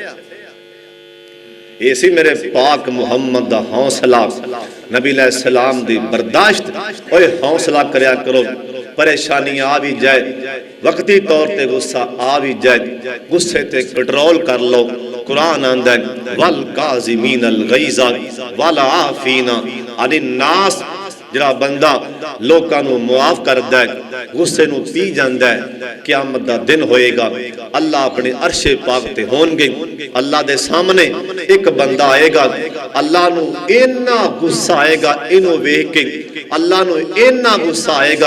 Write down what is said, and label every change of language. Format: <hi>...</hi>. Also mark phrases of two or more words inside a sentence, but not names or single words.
<pa>اسی میرے پاک محمد دا حوصلہ، نبی علیہ السلام دی برداشت. اوئے حوصلہ کریا کرو، پریشانی آ بھی جائے وقتی طور تے غصہ آ بھی جائے، غصے تے کنٹرول کر لو. قرآن آندا ہے</pa> <ar>والكاظمين الغيظ والعافين عن الناس,</ar> <pa>جہڑا بندہ لوکاں نوں معاف کردا ہے، غصے نوں پی جاندا ہے، قیامت دا دن ہووےگا، اللہ اپنے عرشِ پاک تے ہونگے، اللہ دے سامنے ایک بندہ آئےگا، اللہ نوں انّا غصہ آئےگا، اینوں ویکھ کے اللہ نوں انّا غصہ آئےگا.</pa>